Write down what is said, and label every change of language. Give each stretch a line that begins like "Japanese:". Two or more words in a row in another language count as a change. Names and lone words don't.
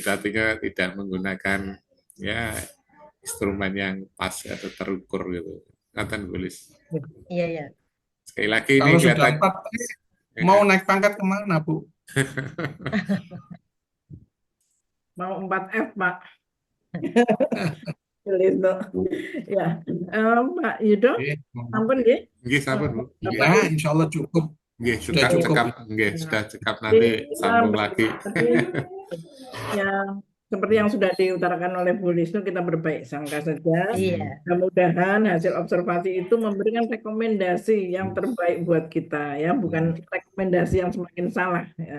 Indonesian: Artinya tidak menggunakan ya instrumen yang pas atau terukur gitu. Kata Bu Lis. Iya, iya. Sekali lagi kalau ini kelihatan mau naik pangkat kemana Bu? Mau 4F Pak. Ya,
Javanese: Pak Yudo, sampun nggih? Nggih, sampun Bu.
Indonesian: Ya,
Arabic: إن شاء الله
Indonesian: cukup. Nggih, sudah cekap nanti sambung lagi. Ya, seperti yang sudah diutarakan oleh Bu Lisnu, kita berbaik sangka saja. Iya. Mudah-mudahan hasil observasi itu memberikan rekomendasi yang terbaik buat kita, ya, bukan rekomendasi yang semakin salah.